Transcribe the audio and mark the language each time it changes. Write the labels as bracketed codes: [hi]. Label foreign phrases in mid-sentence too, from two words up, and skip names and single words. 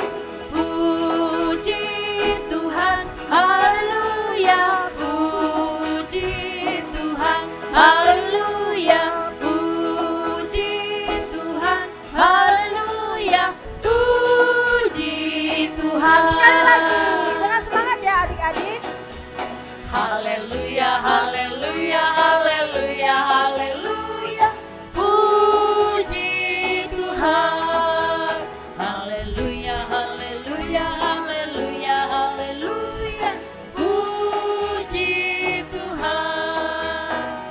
[id] Puji Tuhan. Haleluya. Puji Tuhan. Haleluya. Puji Tuhan. Haleluya, puji Tuhan. Sekali lagi dengan semangat ya adik-adik. Haleluya, haleluya, haleluya, haleluya, puji Tuhan. Haleluya, haleluya, haleluya, haleluya, puji Tuhan.